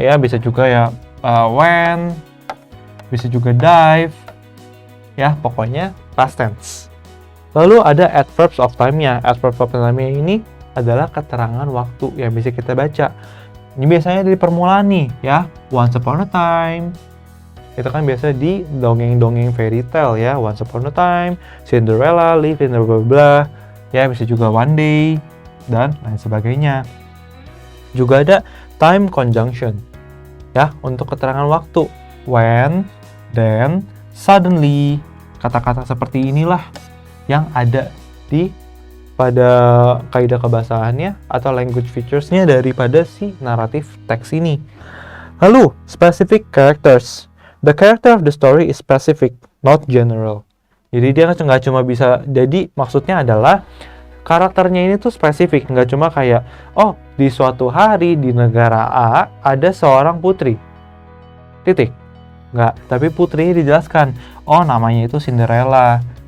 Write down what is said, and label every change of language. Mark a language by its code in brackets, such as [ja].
[id] Ya, bisa juga ya went, bisa juga dive. Ya, pokoknya past tense. Lalu ada adverbs of time-nya. Adverbs of time-nya ini adalah keterangan waktu yang bisa kita baca. Ini biasanya dari permulaan nih, ya. [en] Once upon a time. [id] Itu kan biasa di dongeng-dongeng fairy tale ya. [en] Once upon a time, Cinderella lived in the blah blah. [id] Ya, bisa juga one day dan lain sebagainya. Juga ada time conjunction. Ya, untuk keterangan waktu. When, then, suddenly. Kata-kata seperti inilah yang ada di pada kaidah kebahasaannya atau language features-nya daripada si naratif teks ini. Lalu, specific characters. [en] The character of the story is specific, not general. [id] Jadi dia nggak cuma bisa, jadi maksudnya adalah karakternya ini tuh spesifik, nggak cuma kayak, oh di suatu hari di negara A ada seorang putri. Titik. Nggak, tapi putrinya dijelaskan, oh namanya itu Cinderella.